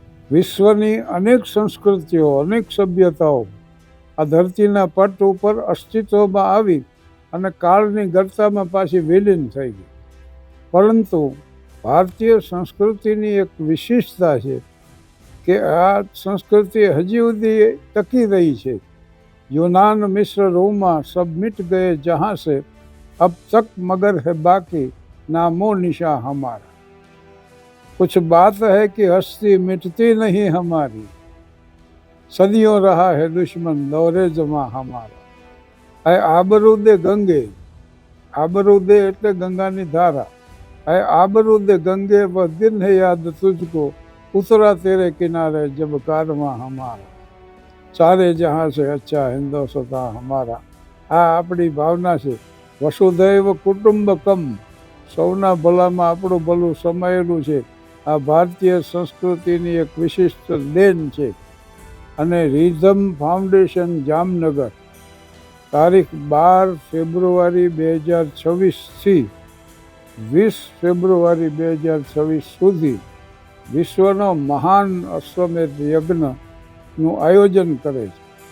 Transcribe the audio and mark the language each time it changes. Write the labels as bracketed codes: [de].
[gu] વિશ્વની અનેક સંસ્કૃતિઓ, અનેક સભ્યતાઓ આ ધરતીના પટ ઉપર અસ્તિત્વમાં આવી અને કાળની ગર્તામાં પાછી વિલીન થઈ ગઈ. પરંતુ ભારતીય સંસ્કૃતિની એક વિશિષ્ટતા છે કે આ સંસ્કૃતિ હજી સુધી ટકી રહી છે. [hi] यूनान मिस्र रोमा सब मिट गए जहाँ से, अब तक मगर है बाकी नामो निशा हमारा. कुछ बात है कि हस्ती मिटती नहीं हमारी, सदियों रहा है दुश्मन दौरे जमा हमारा. आए आबरूदे गंगे, आबरूदे [gu] એટલે ગંગાની ધારા. [hi] आए आबरूदे गंगे वो दिन है याद तुझको, उतरा तेरे किनारे जब कारवां हमारा. सारे जहाँ से अच्छा हिंदुस्तान हमारा. [gu] આ આપણી ભાવના છે. વસુધૈવ કુટુંબકમ, સૌના ભલામાં આપણું ભલું સમાયેલું છે. આ ભારતીય સંસ્કૃતિની એક વિશિષ્ટ દેન છે. અને રિધમ ફાઉન્ડેશન જામનગર તારીખ 12 ફેબ્રુઆરી 2026થી 20 ફેબ્રુઆરી 2026 સુધી વિશ્વનો મહાન અશ્વમેધ યજ્ઞનું આયોજન કરે છે.